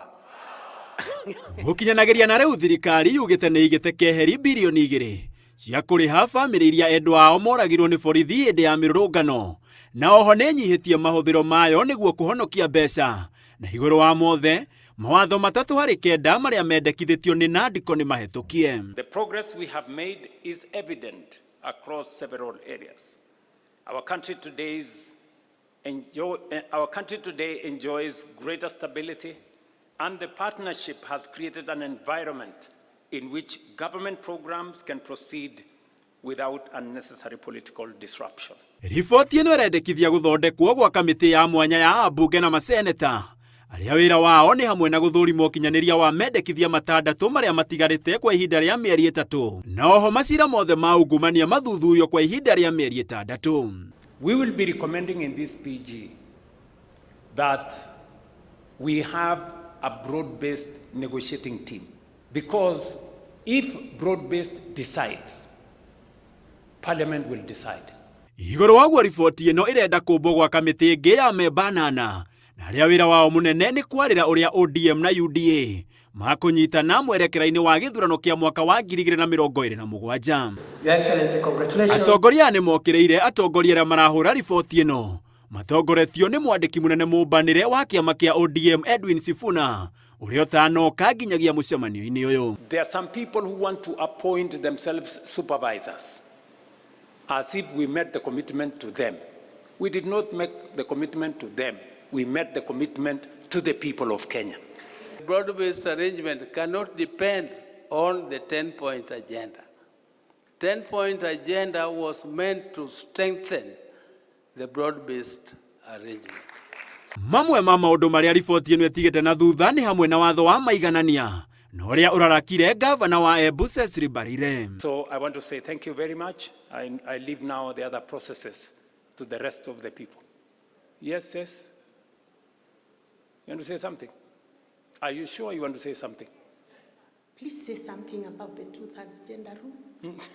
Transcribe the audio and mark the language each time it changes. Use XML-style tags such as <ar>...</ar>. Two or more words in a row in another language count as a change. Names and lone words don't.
<ki>Gukinyanagiria na riu thirikari yugite ni igite keheri bilioni 2 cia kuriha family iria endwa ao moragirwo ni borithi hindi ya mirurungano na oho ni nyihitie mahuthiro mayo niguo kuhonokia mbeca na iguru wa mothe mawatho 3 hari 9 maria mendekithitio ni NADCO ni mahetukie.</ki> <en>The progress we have made is evident across several areas. Our country today enjoys greater stability, and the partnership has created an environment in which government programs can proceed without unnecessary political disruption.</en> <ki>Riboti ino irendekithia guthondekwo gwa kamiti ya mwanya ya ambunge na maseneta aria wira wao ni hamwe na guthurima ukinyaniria wa mendekithia 6 maria matigarite kwa ihinda ria mieri 3 na oho macira mothe ma ungumania mathuthurio kwa ihinda ria mieri 6.</ki> <en>We will be recommending in this PG that we have a broad-based negotiating team, because if broad-based decides, Parliament will decide.</en> <ki>Iguru waguo riboti ino irenda kumbo gwa kamiti ingi ya memba 8 na aria wira wao munene ni kwarira uria ODM na UDA makunyitana mwerekera-ini wa githurano kia mwaka wa 2027.</ki> <en>Your Excellency, congratulations.</en> <ki>Atongoria ni mokireire atongoria aria marahura riboti ino matongoretio ni mwandiki munene mumbanire wa kiama kia ODM Edwin Sifuna uria utanoka nginyagia mucemanio-ini uyu.</ki> <en>There are some people who want to appoint themselves supervisors as if we met the commitment to them. We did not make the commitment to them. We met the commitment to the people of Kenya. Broad-based arrangement cannot depend on the 10-point agenda. 10-point agenda was meant to strengthen the broad-based arrangement.</en> <ki>Mamwe ma maundu maria riboti ino itigite na thutha ni hamwe na watho wa maiganania na uria urarakire gavana wa Embu Cecily Mbarire.</ki> <en>So I want to say thank you very much. I leave now the other processes to the rest of the people. Yes, yes. You want to say something? Are you sure you want to say something? Please say something about the 2/3 gender rule.</en>